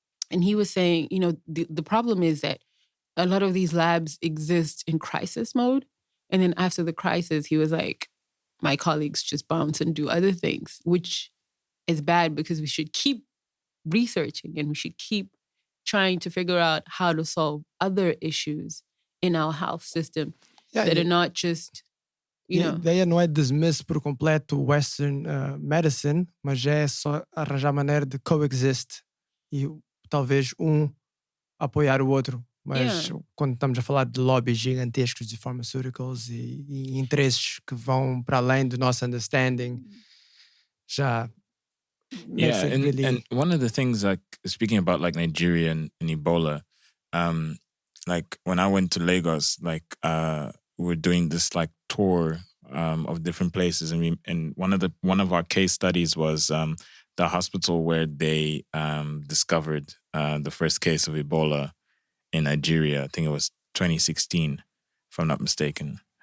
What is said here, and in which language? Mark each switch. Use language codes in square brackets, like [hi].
[en] and he was saying, the problem is that a lot of these labs exist in crisis mode, and then after the crisis, he was like, my colleagues just bounce and do other things, which is bad because we should keep researching and we should keep trying to figure out how to solve other issues in our health system that are not just, [pt] A ideia não é dismiss por completo Western medicine, mas é só arranjar maneira de coexist e talvez apoiar o outro. Mas quando estamos a falar de lobbies gigantescos de pharmaceuticals e interesses que vão para além do nosso understanding, já... [en] Yeah, and one of the things, like speaking about like Nigeria and Ebola, like when I went to Lagos, like we were doing this like tour of different places, and one of our case studies was the hospital where they discovered the first case of Ebola in Nigeria. I think it was 2016, if I'm not mistaken.